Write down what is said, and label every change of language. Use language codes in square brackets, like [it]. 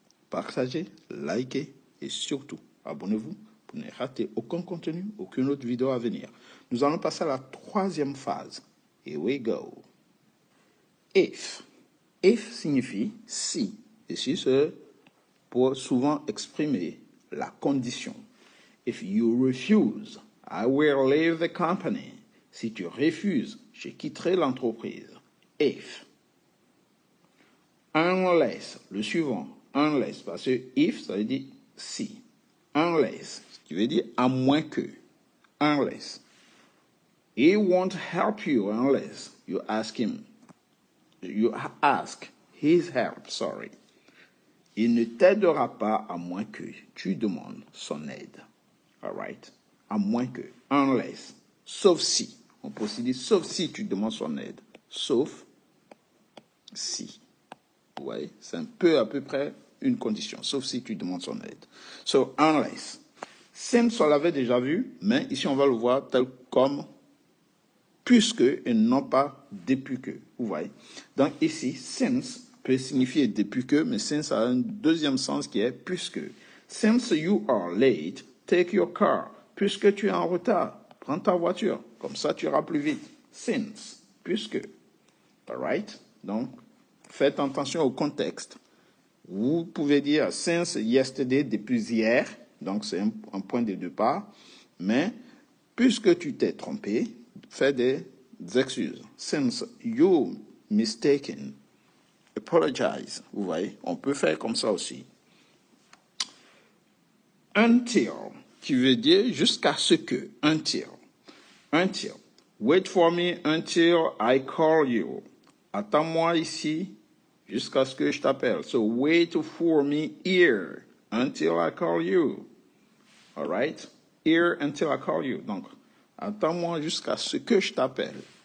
[fr] Partagez, likez et surtout, abonnez-vous pour ne rater aucun contenu, aucune autre vidéo à venir. Nous allons passer à la troisième phase. [en] Here we go. [fr] If. If signifie si. Ici, c'est pour souvent exprimer la condition. [en] If you refuse, I will leave the company. [fr] Si tu refuses, je quitterai l'entreprise. If. Unless. Le suivant. Unless. Parce que if, ça veut dire si. Unless. Ce qui veut dire à moins que. [en] Unless. He won't help you unless you ask him. You ask his help, sorry. [fr] Il ne t'aidera pas à moins que tu demandes son aide. [en] All right? [fr] À moins que. Unless. Sauf si. On peut aussi dire sauf si tu demandes son aide. Sauf si. Vous voyez? C'est un peu à peu près une condition. Sauf si tu demandes son aide. So, unless. Since, on l'avait déjà vu, mais ici on va le voir tel comme puisque et non pas depuis que. Vous voyez. Donc ici, since peut signifier depuis que, mais since a un deuxième sens qui est puisque. [en] Since you are late, take your car. [fr] Puisque tu es en retard, prends ta voiture. Comme ça, tu iras plus vite. Since, puisque. [en] All right? [fr] Donc, faites attention au contexte. Vous pouvez dire [en] since yesterday, [fr] depuis hier. Donc, c'est un point de départ. Mais, puisque tu t'es trompé, fais des excuses. [en] Since you mistaken, apologize. [fr] Vous voyez, on peut faire comme ça aussi. Until, qui veut dire jusqu'à ce que. [en] Until. Until. Wait for me until I call you. [fr] Attends-moi ici jusqu'à ce que je t'appelle. [en] So wait for me here until I call you. All right? Here until I call you. [fr] Donc, attends-moi jusqu'à ce que je t'appelle.